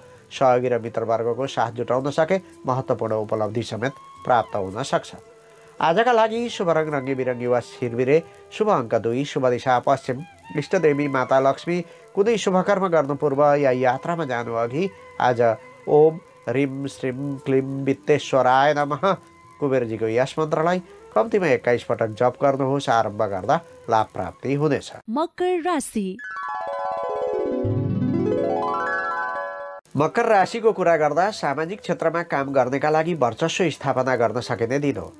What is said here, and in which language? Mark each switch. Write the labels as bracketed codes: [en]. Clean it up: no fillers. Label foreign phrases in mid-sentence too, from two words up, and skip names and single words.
[ne] सहयोगी र मित्रवर्गको साथ जुटाउन सके महत्त्वपूर्ण उपलब्धि समेत प्राप्त हुन सक्छ। आजका लागि शुभ रङ रङ्गी बिरङ्गी वा छिरबिरे, शुभ अङ्क 2, शुभ दिशा पश्चिम, इष्टदेवी माता लक्ष्मी। कुनै शुभकर्म गर्नु पूर्व या यात्रामा जानु अघि आज [sa] ओम ह्रीम श्रीम क्लीम वित्तेश्वराय नमः [ne] कुबेरजीको यस मन्त्रलाई कम्तीमा 21 पटक जप गर्नुहोस्। आरम्भ गर्दा लाभ प्राप्ति हुनेछ। मकर राशि। मकर राशिको कुरा गर्दा सामाजिक क्षेत्रमा काम गर्नेका लागि वर्चस्व स्थापना गर्न सकिने दिन हो।